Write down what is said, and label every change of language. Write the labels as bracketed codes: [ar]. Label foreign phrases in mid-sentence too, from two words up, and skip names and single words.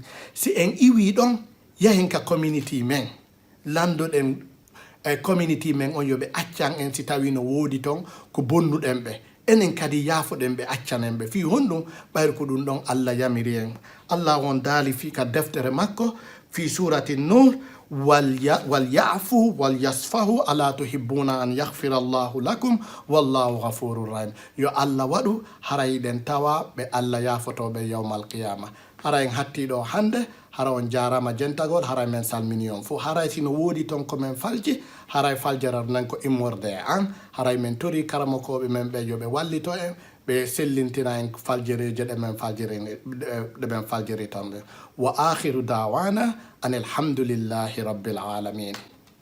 [ff] si en iwi ɗon yahen ka community men landoɗen e community men on yoɓe accan en si tawi no woodi toon ko bonnuɗen ɓe enen kadi yaafoɗen ɓe accanen ɓe fi honɗum ɓayr ko ɗum ɗon Allah yamiri en Allah on daali fi ka deftere makko fi surati nur [ar] وليعفوا وليصفحوا ألا تحبون أن يغفر الله لكم والله غفور رحيم [ff] yo Allah waɗu haray ɗen tawa ɓe Allah yaafotoɓe [ar] يوم القيامة [ff] hara en hattiɗo hande hara on jarama jentagol haray men salmini on fo haray sino woodi ton komin falji haray faljarar nan ko immorde e an haray men tori karamokoɓe men ɓe yoɓe wallito en ɓe sellintina en faljereje ɗemen faljiri tan [ar] وآخر دعوانا أن الحمد لله رب العالمين.